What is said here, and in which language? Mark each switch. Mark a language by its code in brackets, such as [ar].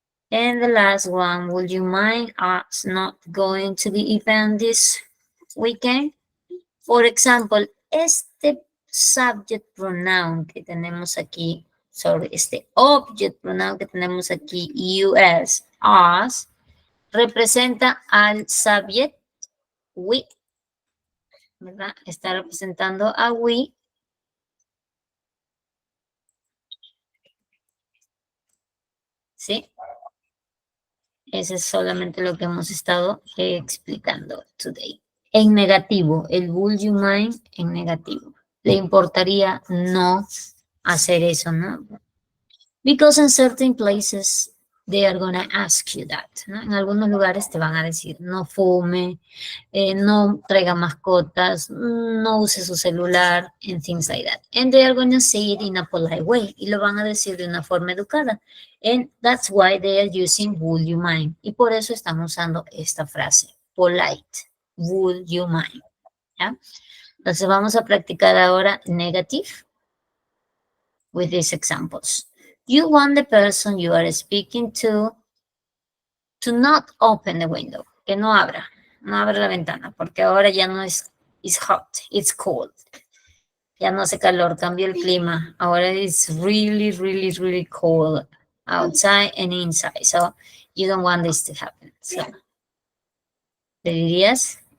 [en] And the last one, would you mind us not going to the event this weekend? For example, [es] este subject pronoun que tenemos aquí, este object pronoun que tenemos aquí, us, representa al subject, we, ¿verdad? Está representando a we. ¿Sí? Eso es solamente lo que hemos estado explicando [en] today. [es] En negativo, el [en] would you mind [es] en negativo. Le importaría no hacer eso, ¿no? [en] Because in certain places they are going to ask you that, [es] ¿no? En algunos lugares te van a decir, no fume, no traiga mascotas, no use su celular, [en] and things like that. And they are going to say it in a polite way. [es] Y lo van a decir de una forma educada. [en] And that's why they are using would you mind. [es] Y por eso están usando esta frase, [en] polite, would you mind. [es] ¿Ya? Entonces vamos a practicar ahora [en] negative with these examples. You want the person you are speaking to not open the window, [es] que no abra la ventana, porque ahora ya no es [en] it's hot, it's cold. [es] Ya no hace calor, cambió el clima. Ahora [en] it's really, really, really cold outside and inside. So you don't want this to happen. [es] So, ¿le dirías?